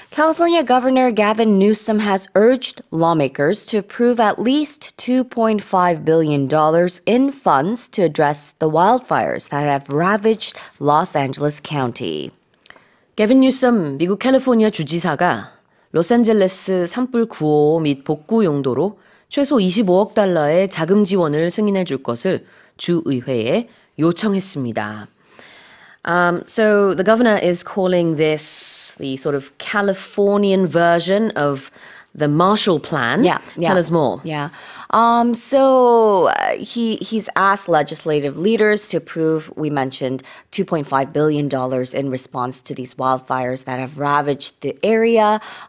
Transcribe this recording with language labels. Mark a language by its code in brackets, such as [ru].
[en] California Governor Gavin Newsom has urged lawmakers to approve at least $2.5 billion in funds to address the wildfires that have ravaged Los Angeles County. [ko] 게빈 뉴섬 미국 캘리포니아 주지사가 로스앤젤레스 산불 구호 및 복구 용도로 최소 25억 달러의 자금 지원을 승인해 줄 것을 주의회에 요청했습니다. [en] So the governor is calling this the sort of Californian version of the Marshall Plan. Yeah. Tell us more. Yeah. He's asked legislative leaders to approve, we mentioned, $2.5 billion in response to these wildfires that have ravaged the area.